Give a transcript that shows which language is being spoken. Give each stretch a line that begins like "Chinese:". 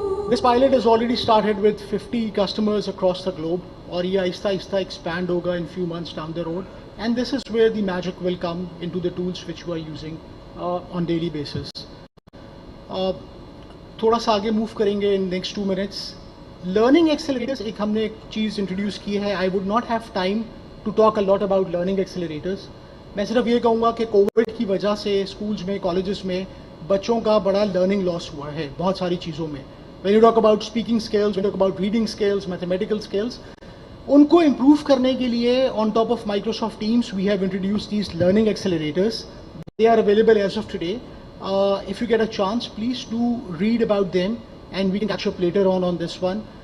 English: This pilot has already started with 50 customers across the globe,
Urdu: اور یہ آہستہ آہستہ ایکسپینڈ ہوگا
English: in few months down the road, and this is where the magic will come into the tools which we are using on daily basis.
Urdu: تھوڑا سا آگے move کریں گے
English: in next 2 minutes.
Urdu: Learning accelerators ایک ہم نے ایک چیز انٹروڈیوس کی ہے.
English: I would not have time to talk a lot about learning accelerators.
Urdu: میں صرف یہ کہوں گا کہ کووڈ کی وجہ سے اسکولز میں, کالجز میں بچوں کا بڑا لرننگ لاس ہوا ہے بہت ساری چیزوں میں.
English: When you talk about speaking skills, when you talk about reading skills, mathematical skills,
Urdu: ان کو امپروو کرنے کے لیے
English: on top of Microsoft Teams we have introduced these learning accelerators. They are available as of today. If you get a chance, please do read about them and we can catch up later on this one.